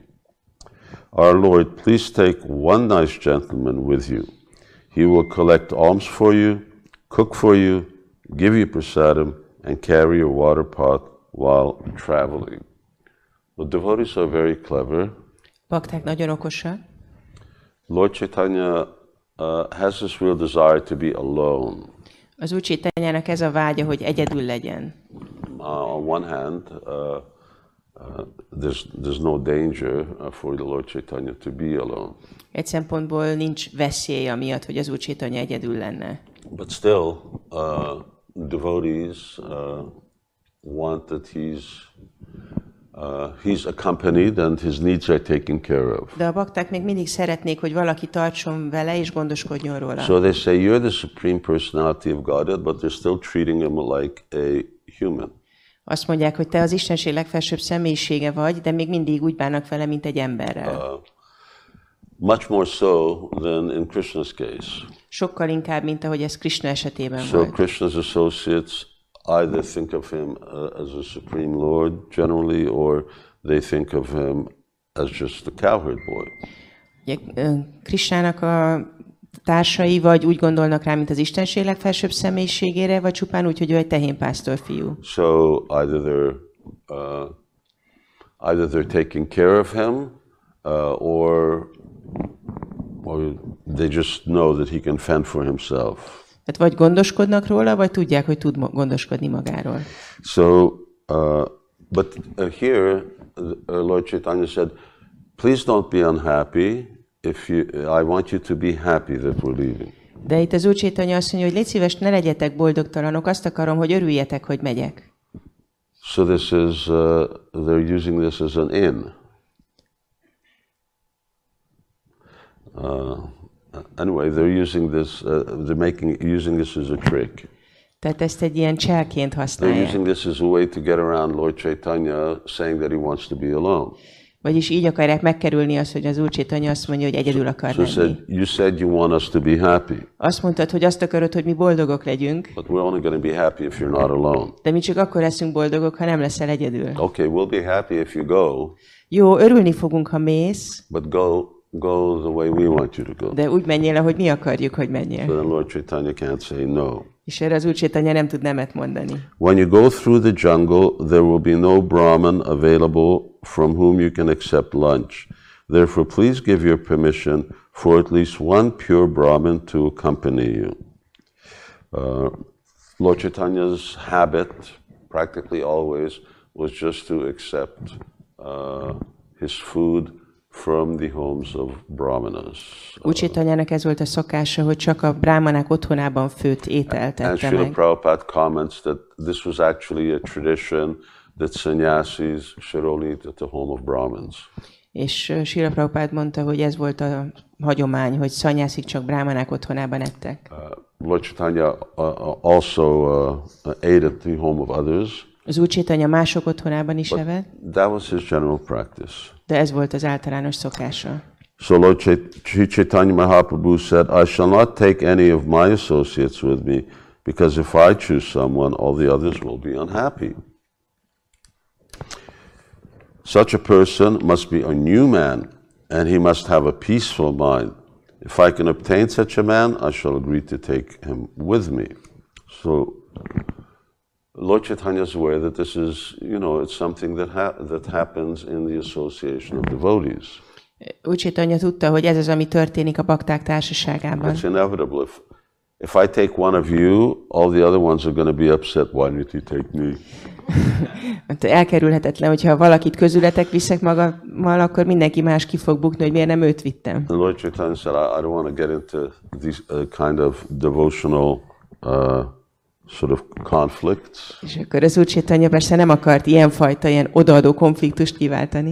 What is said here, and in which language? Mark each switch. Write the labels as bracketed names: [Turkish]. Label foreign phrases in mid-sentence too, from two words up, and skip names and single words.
[English] Our Lord, please take one nice gentleman with you. He will collect alms for you, cook for you, give you prasadam, and carry your water pot while traveling. The devotees are very clever. [Hungarian] Bakták nagyon okosak. [English] Lord Chaitanya has this real desire to be alone. [Hungarian] Az Úr Chaitanyának ez a vágya, hogy egyedül legyen. [English] On one hand, there's no danger for the Lord Chaitanya to be alone. [Hungarian] Egy szempontból nincs veszély amiatt, hogy az Úr Chaitanya egyedül lenne. [English] But still, devotees want that he's accompanied and his needs are taken care of. [Hungarian] De a bakták még mindig szeretnék, hogy valaki tartson vele és gondoskodjon róla. [English] So they say, you're the supreme personality of Godhead, but they're still treating him like a human. [Hungarian] Azt mondják, hogy te az Istenség legfelsőbb személyisége vagy, de még mindig úgy bánnak vele, mint egy emberrel. [English] Much more so than in Krishna's case. [Hungarian] Sokkal inkább, mint ahogy ez Krishna esetében So volt. [English] Krishna's associates either think of him as a supreme lord generally, or they think of him as just a cowherd boy. [Hungarian] Krishnának a társai vagy úgy gondolnak rá, mint az Istenség legfelsőbb személyiségére, vagy csupán úgy, hogy ő egy tehénpásztor fiú. [English] So either they're taking care of him, or they just know that he can fend for himself. [Hungarian] Tehát vagy gondoskodnak róla, vagy tudják, hogy tud gondoskodni magáról. [English] So, but here, Lord Chaitanya said, please don't be unhappy. I want you to be happy that we're leaving. [Hungarian] De itt az Úr Chaitanya azt mondja, hogy légy szíves, ne legyetek boldogtalanok, azt akarom, hogy örüljetek, hogy megyek. [English] So this is, they're using this as an in. Anyway, they're using this, using this as a trick. [Hungarian] Tehát ezt egy ilyen cselként They're használják. [English] using this as a way to get around Lord Chaitanya saying that he wants to be alone. [Hungarian] Vagyis így akarják megkerülni azt, hogy az Úr Chaitanya azt mondja, hogy egyedül akar lenni. [English] You said you want us to be happy. [Hungarian] Azt mondtad, hogy azt akarod, hogy mi boldogok legyünk. [English] But we're only going to be happy if you're not alone. [Hungarian] De mi csak akkor leszünk boldogok, ha nem leszel egyedül. [English] Okay, we'll be happy if you go. [Hungarian] Jó, örülni fogunk, ha mész. [English] But go the way we want you to go. [Hungarian] De úgy menjél, ahogy mi akarjuk, hogy menjél. [English] So then Lord Chaitanya can't say no. [Hungarian] És erre az Úr Chaitanya nem tud nemet mondani. [English] When you go through the jungle, there will be no Brahman available from whom you can accept lunch. Therefore, please give your permission for at least one pure Brahmin to accompany you. Lord Chaitanya's habit, practically always, was just to accept his food from the homes of brahmanas. [Hungarian] Úr Chaitanyának ez volt a szokása, hogy csak a bráhmanák otthonában főtt ételt And ette Srila meg. [English] Prabhupada comments that this was actually a tradition that sannyasis should only eat at the home of Brahmins. [Hungarian] És Srila Prabhupada mondta, hogy ez volt a hagyomány, hogy szanyászik csak bráhmanák otthonában ettek. [English] Lord Chaitanya also ate at the home of others. [Hungarian] Az Úr Chaitanya mások otthonában is evett, [English] That was his general practice. [Hungarian] de ez volt az általános szokása. [English] So Lord Chaitanya Mahaprabhu said, I shall not take any of my associates with me, because if I choose someone, all the others will be unhappy. Such a person must be a new man, and he must have a peaceful mind. If I can obtain such a man, I shall agree to take him with me. So Lord Chaitanya is aware that this is, it's something that happens in the association of devotees. [Hungarian] Úr Chaitanya tudta, hogy ez az, ami történik a bakták társaságában. [English] It's inevitable. If I take one of you, all the other ones are going to be upset. Why did he take me? [Hungarian] Elkerülhetetlen, hogyha valakit közületek viszek magammal, akkor mindenki más ki fog bukni, hogy miért nem őt vittem. [English] The Lord Chaitanya said, I don't want to get into these kind of devotional sort of conflicts. [Hungarian] És akkor az Úr Chaitanya persze nem akart ilyen odaadó konfliktust kiváltani.